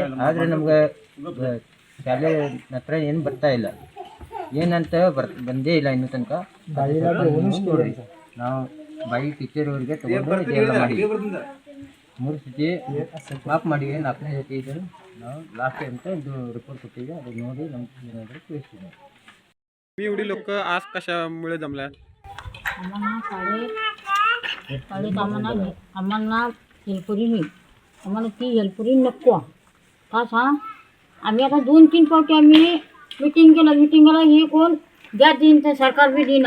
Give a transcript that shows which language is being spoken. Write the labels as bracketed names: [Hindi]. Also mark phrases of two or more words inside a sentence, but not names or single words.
[Kannada] ಆದರೆ ನಮ್ಗೆ ಶಾಲೆ ಹತ್ರ ಏನು ಬರ್ತಾ ಇಲ್ಲ, ಏನಂತ ಬಂದೇ ಇಲ್ಲ ಇನ್ನೂ ತನಕ. ನಾವು ಬಾಯಿ ಟೀಚರ್ ಅವರಿಗೆ ತಗೊಂಡು ಇದೆಲ್ಲ ಮಾಡಿದ್ವಿ. 3 ಸತಿ ಮಾಫ್ ಮಾಡಿದ್ವಿ, 4ನೇ ಸತಿ ಇದ್ದರು ನಾವು ಲಾಸ್ಟ್ ಅಂತ ಇದು रिपोर्ट ಕೊಟ್ಟಿದ್ವಿ. ಅದು ನೋಡಿ नमस्ते ಏನಾದರೂ ತಿಳಿಸ್ತೀವಿ. [Marathi] मी एवढी लोक आज कशामुळे जमल्या? आम्हाला हेल्परी नाही, आम्हाला ती हेल्परी नको का सांग. आम्ही आता 2-3 पावटी आम्ही मिटिंगला हे कोण द्या देईन तर सरकार बी देईना.